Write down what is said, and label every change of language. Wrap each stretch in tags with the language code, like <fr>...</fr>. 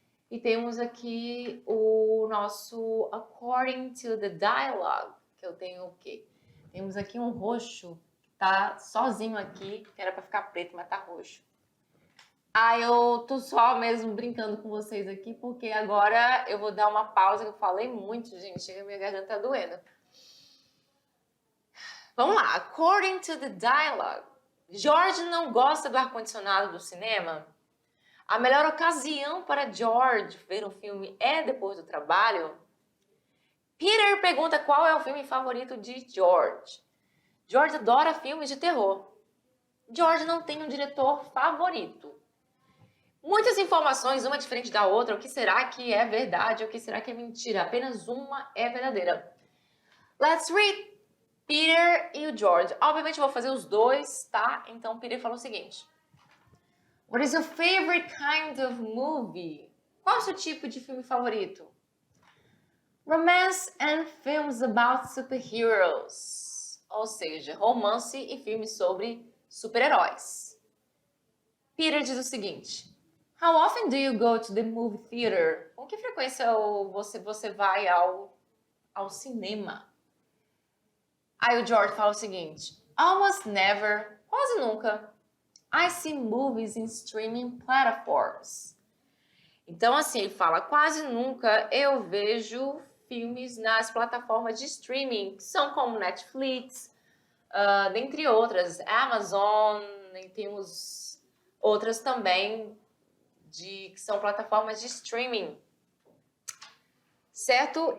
<pt>E temos aqui o nosso according to the dialogue, que eu tenho o quê? Temos aqui um roxo, que tá sozinho aqui, que era para ficar preto, mas tá roxo. Eu tô só mesmo brincando com vocês aqui, porque agora eu vou dar uma pausa, que eu falei muito, gente, chega a minha garganta tá doendo. Vamos lá, according to the dialogue. George não gosta do ar-condicionado do cinema? A melhor ocasião para George ver um filme é depois do trabalho? Peter pergunta qual é o filme favorito de George. George adora filmes de terror. George não tem um diretor favorito. Muitas informações, uma diferente da outra. O que será que é verdade? O que será que é mentira? Apenas uma é verdadeira.</pt> <en>Let's read.</en> <pt>Peter e o George. Obviamente eu vou fazer os dois, tá? Então Peter falou o seguinte.</pt> <en>What is your favorite kind of movie?</en> <pt>Qual é o seu tipo de filme favorito?</pt> <en>Romance and films about superheroes.</en> <pt>Ou seja, romance e filmes sobre super-heróis. Peter diz o seguinte.</pt> <en>How often do you go to the movie theater?</en> <pt>Com que frequência você vai ao cinema? Aí o George fala o seguinte.</pt> <en>Almost never.</en> <pt>Quase nunca.</pt> <en>I see movies in streaming platforms.</en> <pt>Então, assim, ele fala, quase nunca eu vejo filmes nas plataformas de streaming, que são como Netflix, dentre outras, Amazon, e temos outras também, que são plataformas de streaming. Certo?</pt>